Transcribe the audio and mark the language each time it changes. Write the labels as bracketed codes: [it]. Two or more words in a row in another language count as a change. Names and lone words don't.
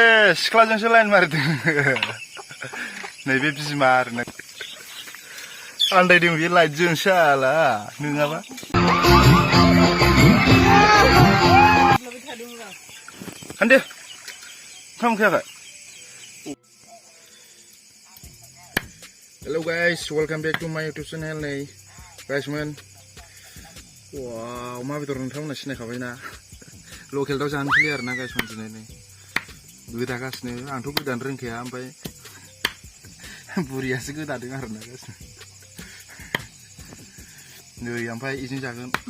[brx] सिख्लाजोंसो लाइन मारिदों नैबे बिमा आरोना आन्दायदों बे लाइटजोंसो आला नङाबा हान्दो ओंखाम उखैयाखै [en] Hello guys, welcome back to my YouTube channel [brx] nih guys man. Wow, अमा बेदर नोंथांमोना सिनायखाबायना लकेल दाउ जानो फैयो आरोना [en] guys man [brx] दिनै नै गोदागासिनो आंथ' गोदानो रोंखाया ओमफ्राय बुरियासो गोदादों आरोना guys नै ओमफ्राय इजों जागोन